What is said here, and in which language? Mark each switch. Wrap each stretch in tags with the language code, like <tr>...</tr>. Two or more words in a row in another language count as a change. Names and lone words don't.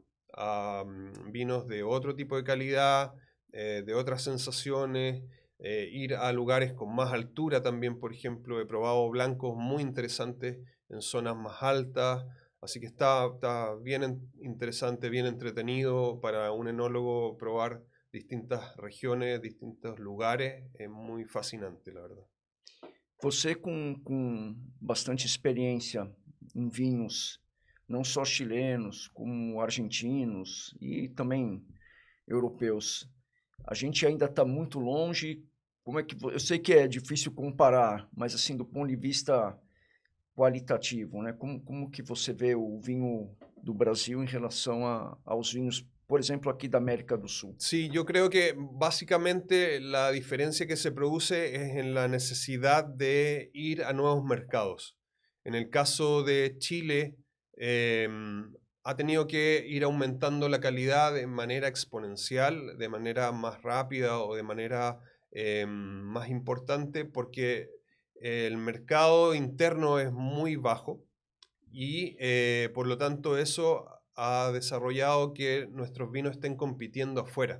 <es>A vinos de otro tipo de calidad, de otras sensaciones, ir a lugares con más altura también, por ejemplo, he probado blancos muy interesantes en zonas más altas, así que está bien interesante, bien entretenido para un enólogo probar distintas regiones, distintos lugares,</es> <pt>é muito fascinante,</pt> <es>la verdad.</es> <pt>Você com bastante experiência em vinhos, não só chilenos, como argentinos e também europeus, a gente ainda está muito longe. Como é que eu sei que é difícil comparar, mas assim do ponto de vista qualitativo, né? Como que você vê o vinho do Brasil em relação aos vinhos,</pt> <es>por ejemplo, aquí de América del Sur? Sí, yo creo que básicamente la diferencia que se produce es en la necesidad de ir a nuevos mercados. En el caso de Chile, ha tenido que ir aumentando la calidad de manera exponencial, de manera más rápida o de manera más importante, porque el mercado interno es muy bajo y por lo tanto eso ha desarrollado que nuestros vinos estén compitiendo afuera.</es>